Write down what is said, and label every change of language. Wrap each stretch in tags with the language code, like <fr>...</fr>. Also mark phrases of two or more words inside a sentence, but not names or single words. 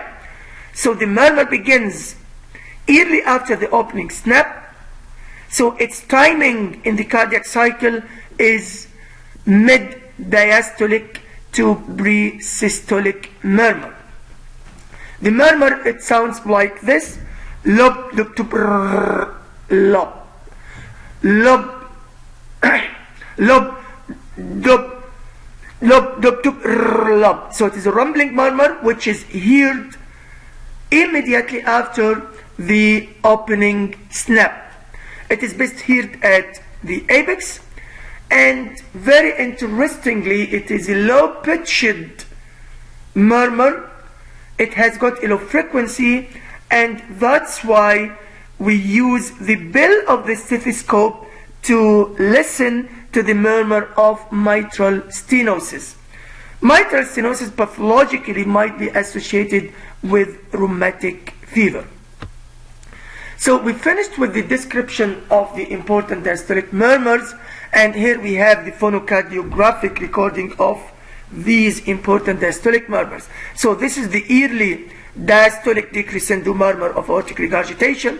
<en>So the murmur begins early after the opening snap. So its timing in the cardiac cycle is mid-diastolic to pre-systolic murmur. The murmur, it sounds like this: lob, lob, to brrr, lob, lob, lob, dob, lob, dob, to brrr, lob. So it is a rumbling murmur which is heard immediately after the opening snap. It is best heard at the apex, and very interestingly, it is a low-pitched murmur. It has got a low frequency, and that's why we use the bill of the stethoscope to listen to the murmur of mitral stenosis. Mitral stenosis pathologically might be associated with rheumatic fever. So we finished with the description of the important diastolic murmurs, and here we have the phonocardiographic recording of these important diastolic murmurs. So this is the early diastolic decrescendo murmur of aortic regurgitation.</en>